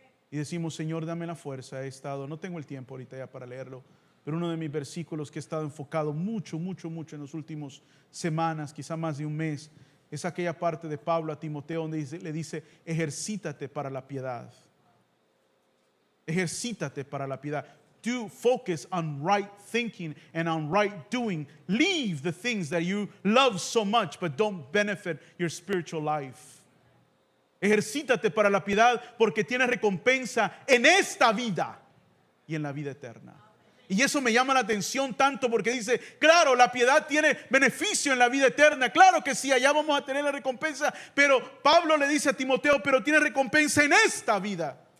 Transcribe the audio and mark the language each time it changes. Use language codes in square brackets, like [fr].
[es] Y decimos: Señor, dame la fuerza. No tengo el tiempo ahorita ya para leerlo, pero uno de mis versículos que he estado enfocado mucho en los últimos semanas, quizá más de un mes, es aquella parte de Pablo a Timoteo donde le dice: ejercítate para la piedad. Ejercítate para la piedad. [en] Do focus on right thinking and on right doing. Leave the things that you love so much but don't benefit your spiritual life. [es] Ejercítate para la piedad porque tienes recompensa en esta vida. y en la vida eterna. Y eso me llama la atención tanto porque dice, claro, la piedad tiene beneficio en la vida eterna. Claro que sí, allá vamos a tener la recompensa. Pero Pablo le dice a Timoteo, pero tiene recompensa en esta vida.